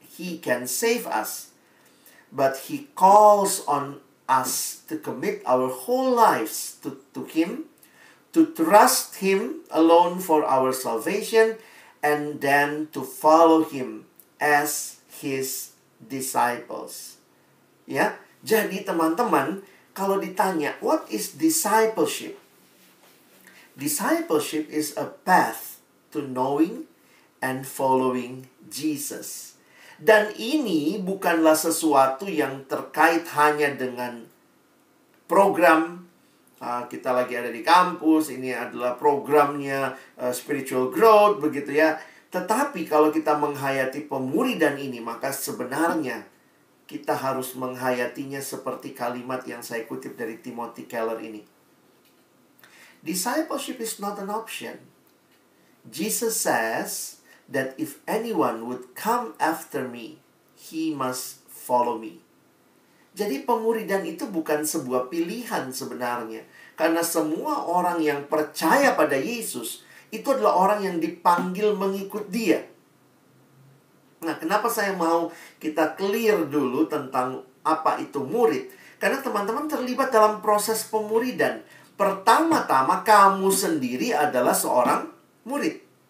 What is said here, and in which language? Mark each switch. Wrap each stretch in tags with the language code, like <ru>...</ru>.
<en>He can save us. But He calls on us to commit our whole lives to Him, to trust Him alone for our salvation, and then to follow Him as His disciples.</en> <id>Ya, jadi teman-teman, kalau ditanya,</id> <en>what is discipleship? Discipleship is a path to knowing and following Jesus.</en> <id>Dan ini bukanlah sesuatu yang terkait hanya dengan program. Kita lagi ada di kampus, ini adalah programnya spiritual growth, begitu ya. Tetapi kalau kita menghayati pemuridan ini, maka sebenarnya kita harus menghayatinya seperti kalimat yang saya kutip dari Timothy Keller ini.</id> <en>Discipleship is not an option. Jesus says that if anyone would come after me, he must follow me.</en> <id>Jadi pemuridan itu bukan sebuah pilihan sebenarnya. Karena semua orang yang percaya pada Yesus, itu adalah orang yang dipanggil mengikut Dia. Nah, kenapa saya mau kita clear dulu tentang apa itu murid? Karena teman-teman terlibat dalam proses pemuridan. Pertama-tama kamu sendiri adalah seorang murid.</id>